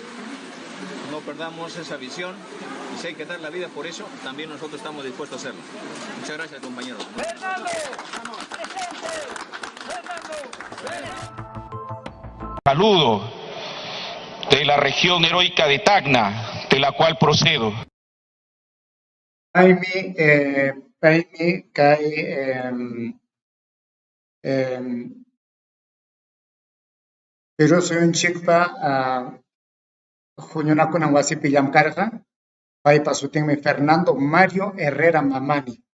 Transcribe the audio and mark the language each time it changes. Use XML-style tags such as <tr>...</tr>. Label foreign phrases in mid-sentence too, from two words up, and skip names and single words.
<es>No perdamos esa visión, y si hay que dar la vida por eso, también nosotros estamos dispuestos a hacerlo. Muchas gracias, compañeros. Saludo de la región heroica de Tacna, de la cual procedo.</es> <qu>Paimi kay Pero suyunchikpa huñunakunan wasipi llamkarqa paypa sutinmi Fernando Mario Herrera Mamani.</qu>